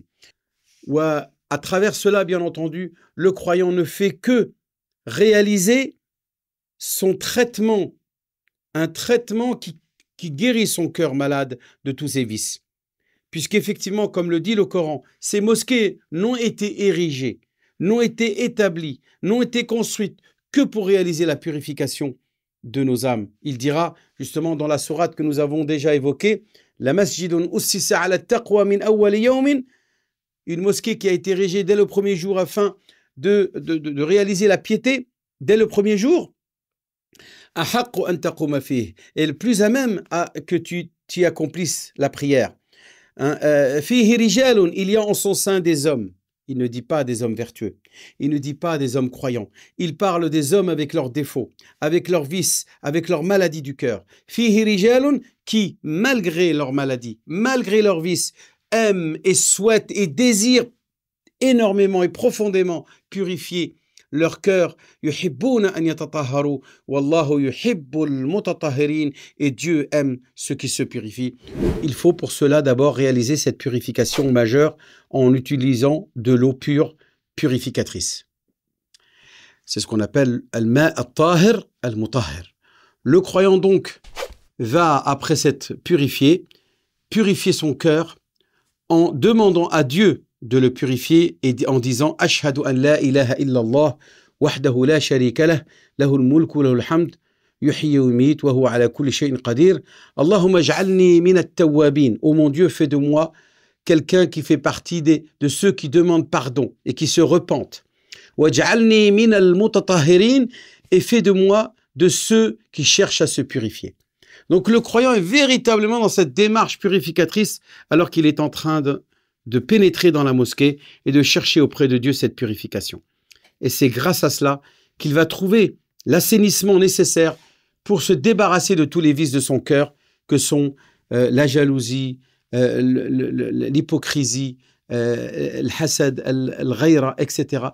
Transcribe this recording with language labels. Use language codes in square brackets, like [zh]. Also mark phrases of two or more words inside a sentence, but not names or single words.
[fr] Ou à travers cela, bien entendu, le croyant ne fait que réaliser son traitement, un traitement qui guérit son cœur malade de tous ses vices. Puisqu'effectivement, comme le dit le Coran, ces mosquées n'ont été érigées, n'ont été établies, n'ont été construites que pour réaliser la purification de nos âmes. Il dira justement dans la sourate que nous avons déjà évoquée, [ar] la masjidun ussisa ala taqwa min awwal yawmin, [fr] une mosquée qui a été érigée dès le premier jour afin de réaliser la piété dès le premier jour. [ar] أحق أن تقوم فيه, [fr] et le plus à même que tu y accomplisses la prière. [ar] فيه رجال, [fr] il y a en son sein des hommes. Il ne dit pas des hommes vertueux. Il ne dit pas des hommes croyants. Il parle des hommes avec leurs défauts, avec leurs vices, avec leurs maladies du cœur. [ar] Fihi rijalun [fr] qui, malgré leurs maladies, malgré leurs vices, aiment et souhaitent et désirent énormément et profondément purifier leur cœur. [ar] يحبون أن يتطهروا والله يحب المتطهرين, [fr] et Dieu aime ceux qui se purifient. Il faut pour cela d'abord réaliser cette purification majeure en utilisant de l'eau pure purificatrice. C'est ce qu'on appelle [ar] al-ma' al-tahir al-mutahhir. [fr] Le croyant donc va, après s'être purifier son cœur en demandant à Dieu de le purifier et en disant « [ar] Ashhadu an la ilaha illallah, wahdahu la sharika lah, lahul mulku lahul hamd, yuhyi wa yumit, wa huwa ala kulli shay'in qadir. اللهم اجعلني من التوابين. [fr] » Oh mon Dieu, fais de moi quelqu'un qui fait partie de ceux qui demandent pardon et qui se repentent. « [ar] واجعلني من المتطهرين. [fr] » Et fais de moi de ceux qui cherchent à se purifier. Donc le croyant est véritablement dans cette démarche purificatrice alors qu'il est en train de pénétrer dans la mosquée et de chercher auprès de Dieu cette purification. Et c'est grâce à cela qu'il va trouver l'assainissement nécessaire pour se débarrasser de tous les vices de son cœur, que sont la jalousie, l'hypocrisie, le hasad, le ghayra, etc.